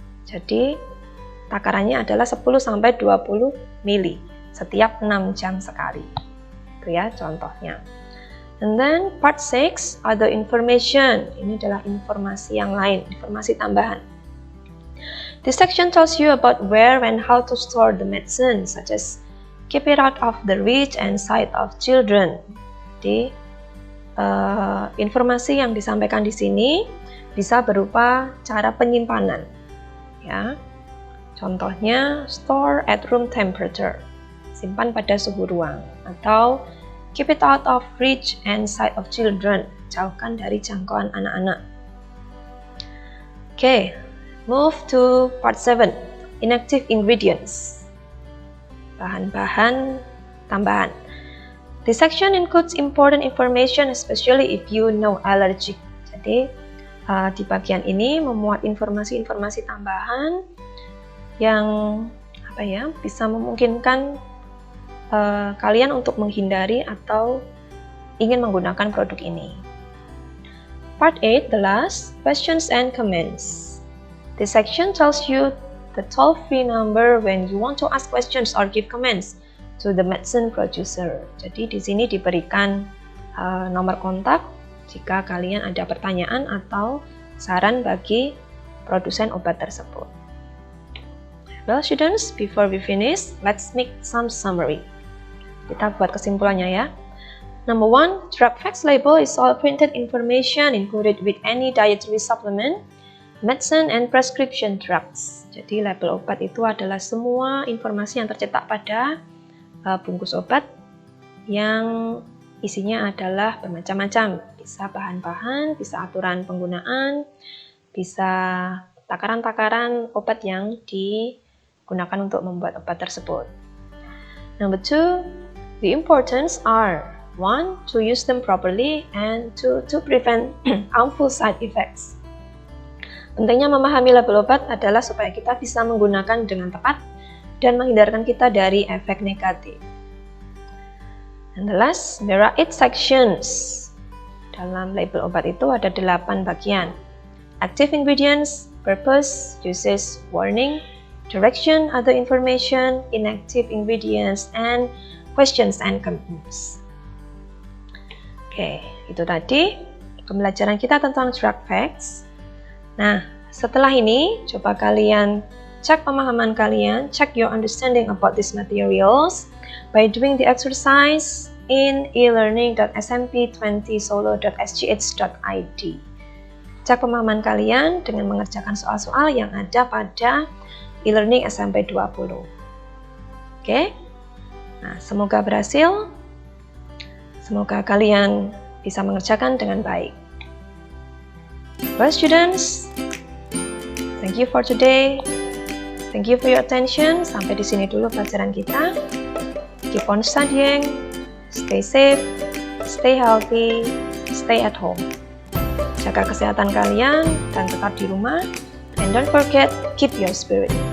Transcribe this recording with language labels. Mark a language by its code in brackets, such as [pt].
[id] Jadi takarannya adalah 10 sampai 20 ml setiap 6 jam sekali. Itu ya contohnya. [en] And then part 6 other information. [id] Ini adalah informasi yang lain, informasi tambahan. [en] This section tells you about where and how to store the medicine, such as keep it out of the reach and sight of children. [id] Jadi, informasi yang disampaikan di sini bisa berupa cara penyimpanan. Ya, contohnya [en] store at room temperature, [id] simpan pada suhu ruang, atau [en] keep it out of reach and sight of children, [id] jauhkan dari jangkauan anak-anak. [en] Okay, move to part 7, inactive ingredients. [id] Bahan-bahan tambahan. [en] This section includes important information, especially if you know allergic. [id] Jadi, di bagian ini memuat informasi-informasi tambahan yang bisa memungkinkan kalian untuk menghindari atau ingin menggunakan produk ini. [en] Part 8, the last, questions and comments. This section tells you the toll-free number when you want to ask questions or give comments to the medicine producer. [id] Jadi di sini diberikan nomor kontak jika kalian ada pertanyaan atau saran bagi produsen obat tersebut. [en] Well students, before we finish, let's make some summary. [id] Kita buat kesimpulannya ya. [en] Number 1, drug facts label is all printed information included with any dietary supplement, medicine, and prescription drugs. [id] Jadi label obat itu adalah semua informasi yang tercetak pada bungkus obat yang isinya adalah bermacam-macam. Bisa bahan-bahan, bisa aturan penggunaan, bisa takaran-takaran obat yang digunakan untuk membuat obat tersebut. [en] Number 2, the importance are 1, to use them properly, and 2, to prevent harmful side effects. [id] Pentingnya memahami label obat adalah supaya kita bisa menggunakan dengan tepat dan menghindarkan kita dari efek negatif. [en] And the last, there are 8 sections. [id] Dalam label obat itu ada 8 bagian. [en] Active ingredients, purpose, uses, warning, direction, other information, inactive ingredients, and questions and comments. [id] Oke, itu tadi pembelajaran kita tentang drug facts. Nah, setelah ini coba kalian cek pemahaman kalian, [en] check your understanding about these materials by doing the exercise in [id] elearning.smp20solo.sgh.id. Cek pemahaman kalian dengan mengerjakan soal-soal yang ada pada e-learning SMP 20. Oke? Nah, semoga berhasil. Semoga kalian bisa mengerjakan dengan baik. [en] Well students, thank you for today. Thank you for your attention. [id] Sampai di sini dulu pelajaran kita. [en] Keep on studying. Stay safe, stay healthy, stay at home. [id] Jaga kesehatan kalian dan tetap di rumah. [en] And don't forget, keep your spirit.